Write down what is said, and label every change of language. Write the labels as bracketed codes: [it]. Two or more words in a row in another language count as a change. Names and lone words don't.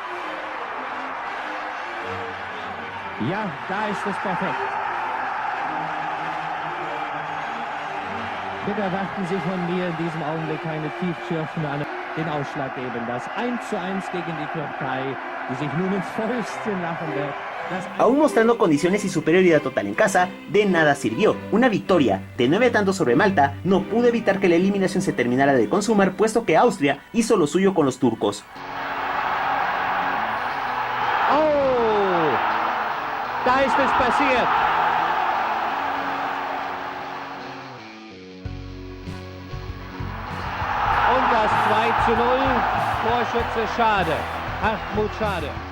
[de] Ja, da ist es perfekt. Bitte erwarten Sie von mir in diesem Augenblick keine tiefschürfende den Ausschlag geben. Das 1:1 gegen die Türkei, die sich nun ins Fäustchen lachen wird. [es] Aún mostrando condiciones y superioridad total en casa, de nada sirvió. Una victoria de 9 tantos sobre Malta no pudo evitar que la eliminación se terminara de consumar, puesto que Austria hizo lo suyo con los turcos. [de] Oh, da ist es passiert. Und das 2:0, Torschütze Schade, Hartmut Schade.